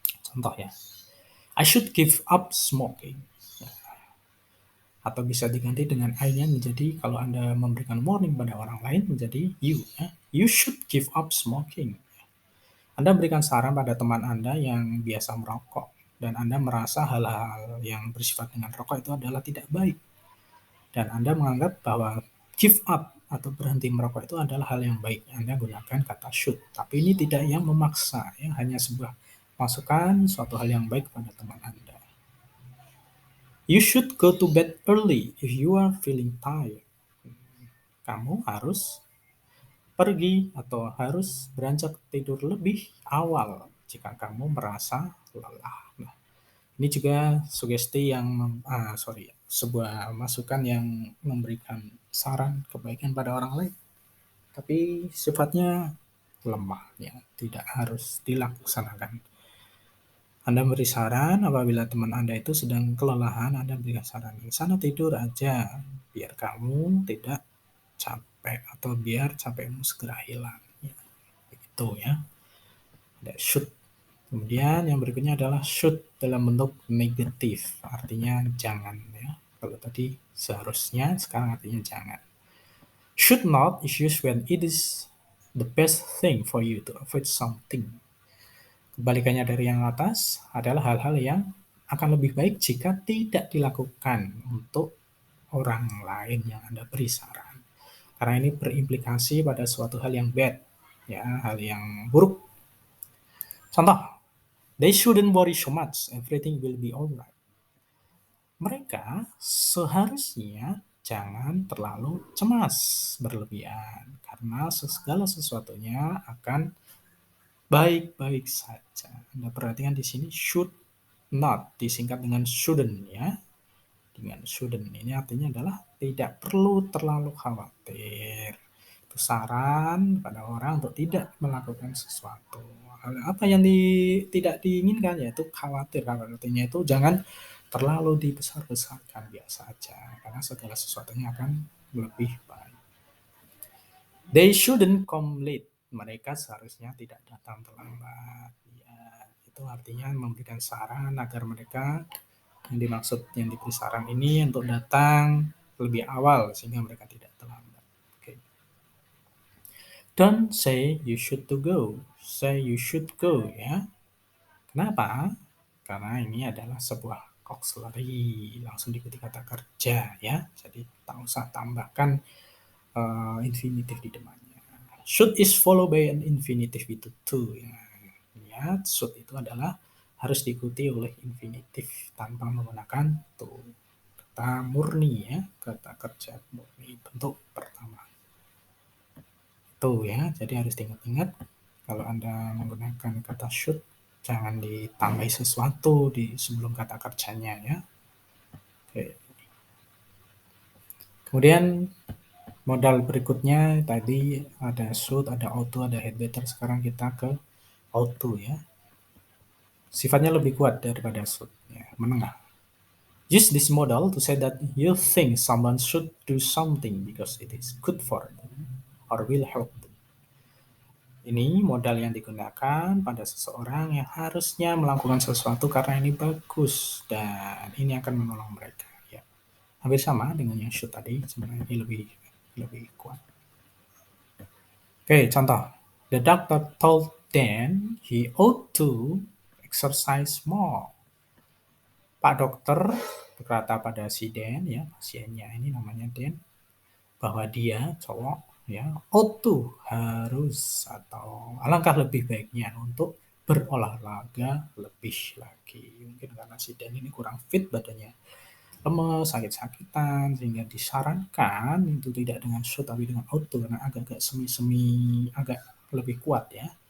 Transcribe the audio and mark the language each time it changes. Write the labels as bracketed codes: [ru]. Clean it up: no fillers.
[id] Contoh ya, [en] I should give up smoking. [id] Atau bisa diganti dengan I-nya menjadi, kalau Anda memberikan warning pada orang lain, menjadi you. Ya. [en] You should give up smoking. [id] Anda berikan saran pada teman Anda yang biasa merokok, dan Anda merasa hal-hal yang bersifat dengan rokok itu adalah tidak baik. Dan Anda menganggap bahwa give up atau berhenti merokok itu adalah hal yang baik. Anda gunakan kata should. Tapi ini tidak yang memaksa, ya, hanya sebuah masukan suatu hal yang baik pada teman Anda. [en] You should go to bed early if you are feeling tired. [id] Kamu harus pergi atau harus beranjak tidur lebih awal jika kamu merasa lelah. Nah, ini juga sugesti yang sebuah masukan yang memberikan saran kebaikan pada orang lain, tapi sifatnya lemah, ya, tidak harus dilaksanakan. Anda beri saran apabila teman Anda itu sedang kelelahan, Anda berikan saran, di sana tidur aja, biar kamu tidak capek atau biar capekmu segera hilang. Ya, begitu ya. Ada should. Kemudian yang berikutnya adalah should dalam bentuk negatif, artinya jangan ya. Kalau tadi seharusnya, sekarang artinya jangan. [en] Should not is used when it is the best thing for you to avoid something. [id] Kebalikannya dari yang atas adalah hal-hal yang akan lebih baik jika tidak dilakukan untuk orang lain yang Anda beri saran. Karena ini berimplikasi pada suatu hal yang bad, ya, hal yang buruk. Contoh, [en] they shouldn't worry so much, everything will be alright. [id] Mereka seharusnya jangan terlalu cemas berlebihan, karena segala sesuatunya akan baik-baik saja. Anda perhatikan di sini should not disingkat dengan shouldn't ya. Dengan shouldn't ini artinya adalah tidak perlu terlalu khawatir. Itu saran pada orang untuk tidak melakukan sesuatu. Apa yang tidak diinginkan yaitu khawatir. Artinya itu jangan terlalu dibesar-besarkan, biasa aja, karena segala sesuatunya akan lebih baik. [en] They shouldn't come late. [id] Mereka seharusnya tidak datang terlambat. Ya, itu artinya memberikan saran agar mereka yang dimaksud yang diberi saran ini untuk datang lebih awal sehingga mereka tidak terlambat. Okay. [en] Don't say you should to go. Say you should go ya. [id] Kenapa? Karena ini adalah sebuah auxiliary, langsung diikuti kata kerja ya. Jadi tak usah tambahkan infinitif di depannya. [en] Should is followed by an infinitive with to ya. [id] Lihat, should itu adalah harus diikuti oleh infinitif tanpa menggunakan to. Kata murni ya, kata kerja murni bentuk pertama. Itu ya, jadi harus diingat-ingat kalau Anda menggunakan kata should, jangan ditambahi sesuatu di sebelum kata kerjanya ya. Oke. Kemudian modal berikutnya tadi ada should, ada ought to, ada had better. Sekarang kita ke ought to ya. Sifatnya lebih kuat daripada should ya, menengah. [en] Use this model to say that you think someone should do something because it is good for them or will help them. [id] Ini modal yang digunakan pada seseorang yang harusnya melakukan sesuatu karena ini bagus dan ini akan menolong mereka. Ya, hampir sama dengan yang should tadi, sebenarnya ini lebih kuat. Oke, contoh. [en] The doctor told Dan he ought to exercise more. [id] Pak dokter berkata pada si Dan, ya pasiennya ini namanya Dan, bahwa dia cowok ya ought to harus atau alangkah lebih baiknya untuk berolahraga lebih lagi. Mungkin karena si Dan ini kurang fit badannya, lemes, sakit-sakitan, sehingga disarankan itu tidak dengan should tapi dengan ought to karena agak-agak semi-semi agak lebih kuat ya.